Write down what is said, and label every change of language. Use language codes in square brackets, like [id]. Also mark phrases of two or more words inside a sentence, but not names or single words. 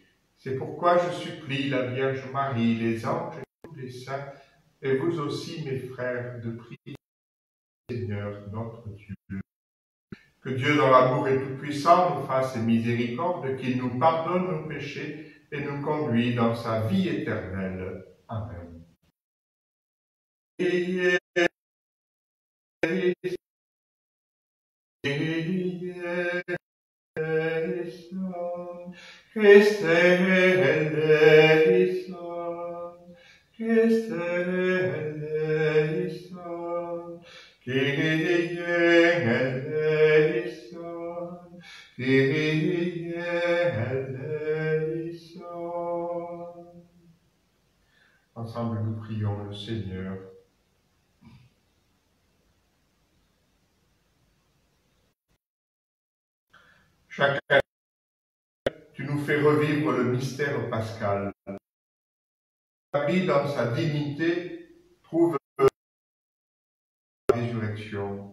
[fr] C'est pourquoi je supplie la Vierge Marie, les anges et tous les saints, et vous aussi, mes frères, de prier Seigneur, notre Dieu. Que Dieu, dans l'amour et tout-puissant, nous fasse miséricorde, qu'il nous pardonne nos péchés et nous conduise dans sa vie éternelle. Amen. [el] Χριστέ ελέησον, Χριστέ ελέησον, Κύριε ελέησον, Κύριε ελέησον. [fr] Ensemble, nous prions le Seigneur. Chaque année, tu nous fais revivre le mystère pascal. Marie, dans sa dignité, trouve la résurrection.